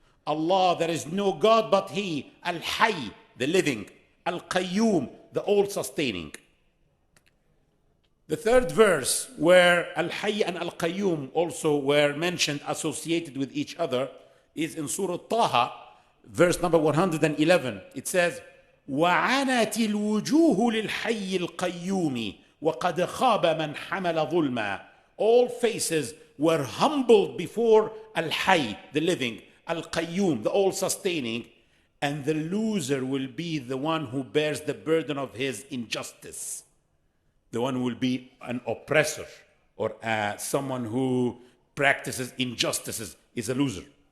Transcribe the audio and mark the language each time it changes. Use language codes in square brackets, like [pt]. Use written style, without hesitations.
[en] Allah, there is no God but He, Al-Hayy, the living, Al-Qayyum, the all-sustaining. The third verse, where Al-Hayy and Al-Qayyum also were mentioned, associated with each other, is in Surah Taha, verse number 111. It says, [ar] وَعَنَتِ الْوُجُوهُ لِلْحَيِّ الْقَيُّومِ وَقَدْ خَابَ مَنْ حَمَلَ ظُلْمًا [en] All faces were humbled before Al-Hayy, the living, Al-Qayoum, the all-sustaining, and the loser will be the one who bears the burden of his injustice. The one who will be an oppressor or someone who practices injustices is a loser.